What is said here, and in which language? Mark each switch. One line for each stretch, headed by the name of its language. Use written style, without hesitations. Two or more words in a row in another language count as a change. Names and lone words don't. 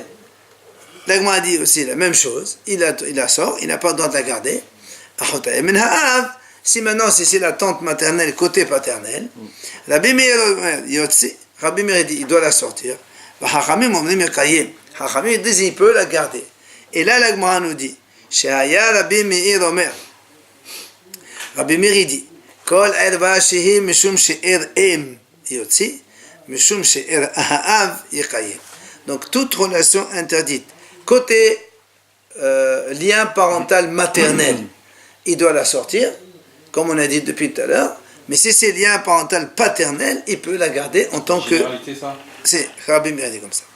French: L'agma a dit aussi la même chose. Il la sort, il n'a pas le droit de la garder. Si maintenant c'est la tante maternelle côté paternel, Rabbi Meir dit il doit la sortir. Hachamim dit il peut la garder. Et là l'agma nous dit Rabbi Meir Omer. Rabbi Meir dit
Hebrew: כל ערוה שהיא משום שאר אם.
French: Donc toute relation interdite côté lien parental maternel, il doit la sortir comme on a dit depuis tout à l'heure, mais si c'est lien parental paternel, il peut la garder en tant que c'est Rabbi Meir dit comme ça.